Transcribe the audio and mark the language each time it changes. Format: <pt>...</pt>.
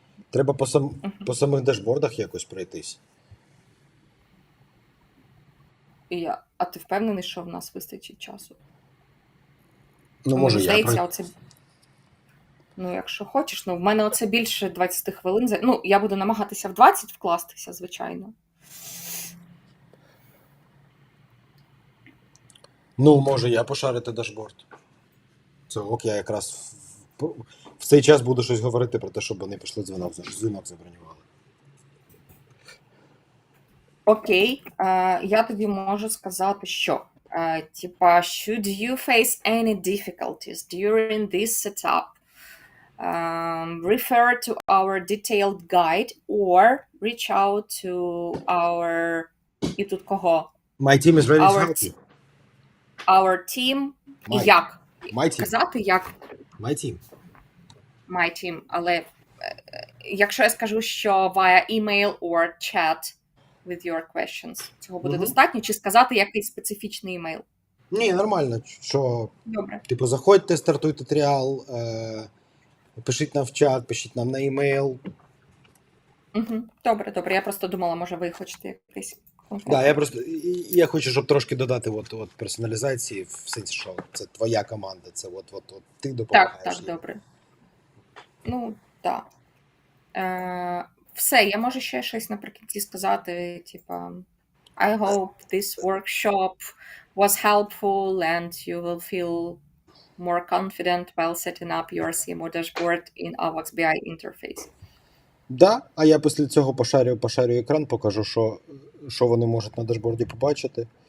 <uk>Треба по самих дашбордах якось пройтись. А ти впевнений, що в нас вистачить часу? Ну, може, мені здається, Ну, якщо хочеш, в мене оце більше 20 хвилин. Ну, я буду намагатися в 20 вкластися, звичайно. Ну, може, я пошарити дашборд. Це ок, я якраз в цей час буду щось говорити про те, щоб вони пішли дзвінок забронювали. Окей, я тобі можу сказати, що типа,</uk> <en>should you face any difficulties during this setup, refer to our detailed guide or reach out to our...</en> <uk>І тут кого?</uk> <en>My team is ready to Our, help you. our team.</en> <uk>Як?</uk> <en>My team.</en> <uk>Казати як?</uk> <en>My team. My team.</en> <uk>Але якщо я скажу, що</uk> <en>via email or chat with your questions,</en> <uk>цього буде достатньо? Чи сказати якийсь специфічний емейл? Ні, нормально. Що, Добре. типу, заходьте, стартуйте тріал, пишіть нам в чат, пишіть нам на емейл. Добре. Я просто думала, може ви хочете якийсь Да, я хочу, щоб трошки додати от персоналізації, в сенсі, що це твоя команда, це от ти допомагаєш. Так, добре. Ну, так. Все, я можу ще щось наприкінці сказати, типа,</uk> <en>I hope this workshop was helpful and you will feel more confident while setting up your CMO dashboard in AVAX BI interface.</en> <uk>Да, а я після цього пошарю екран, покажу, що вони можуть на дашборді побачити.</uk>